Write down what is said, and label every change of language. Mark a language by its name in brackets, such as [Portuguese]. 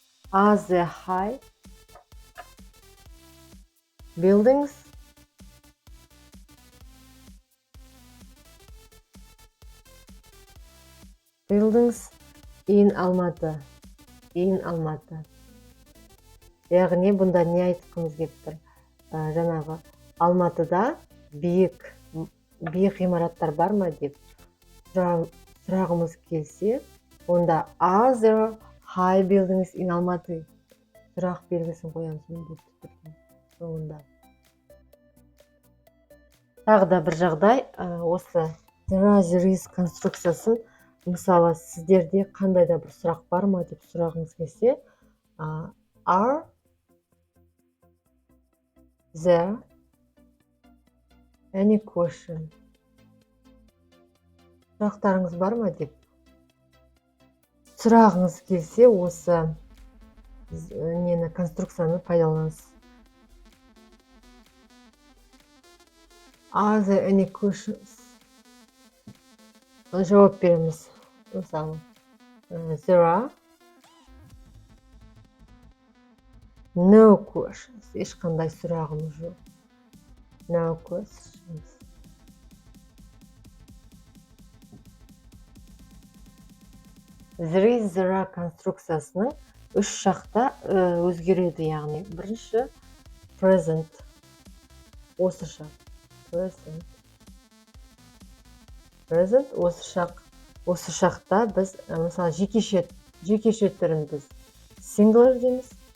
[English] Are there high buildings? Buildings in Алматы. In Алматы. [Kazakh] Яғни бұнда не айтқымыз келіп тұр? Жаңағы Алматыда биік ғимараттар бар ма деп сұрағымыз келсе, онда [English] are there high buildings in Алматы? [Kazakh] Сұрақ белгісін қоямыз міндетті түрде соңында. Тағы да бір жағдай, осы there is конструкциясын, мысалы, сіздерде қандай да бір сұрақ бар ма деп сұрағыңыз келсе, [English] are there any question? [Kazakh] Сұрақтарыңыз бар ма деп сұрағыңыз келсе, осы нені конструкцияны пайдаланасыз. [English] Are there any questions? [Kazakh] Жауап береміз. Мысалы, [English] there are no questions. [Kazakh] Ешқандай сұрағымыз жоқ. [English] No questions. There is, there are [Kazakh] конструкциясының үш жақта өзгереді, яғни бірінші present, осы шақ, present, осы шақта біз, мысалы, жекеше түрін біз singular дейміз.